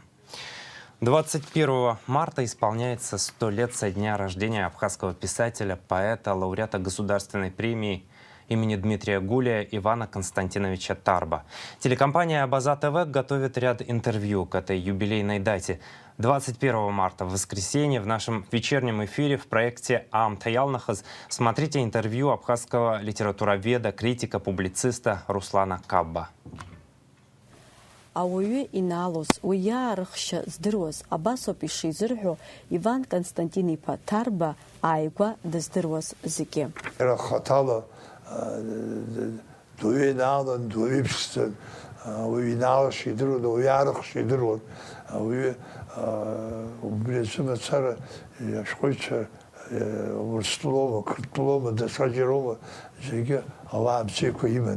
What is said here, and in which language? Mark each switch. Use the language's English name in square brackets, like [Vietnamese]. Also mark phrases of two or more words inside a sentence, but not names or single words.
[Russian] 21 марта исполняется 100 лет со дня рождения абхазского писателя, поэта, лауреата государственной премии имени Дмитрия Гулия Ивана Константиновича Тарба. Телекомпания «Абаза ТВ» готовит ряд интервью к этой юбилейной дате. 21 марта, в воскресенье, в нашем вечернем эфире в проекте «Ам Таялнахаз» смотрите интервью абхазского литературоведа, критика, публициста Руслана Кабба. [Abkhazian] Ауаҩы инаалоз, уи иаарыхшьа здыруаз абасоуп ишизырҳәо Иван Константин-иԥа Ҭарба ааигәа дыздыруаз зегьы. Рахаҭала дуаҩы инаалан, дуаҩы иԥшӡан, ауаҩы инаалашьа идыруан, ауаҩы аарыхшьа идыруан, ауаҩы убри аӡәы мацара ашәҟәыҩҩцәа урыстәылоума, қырҭтәылоума, даҽаџьароума, зегьы ауаа бзиақәа иман.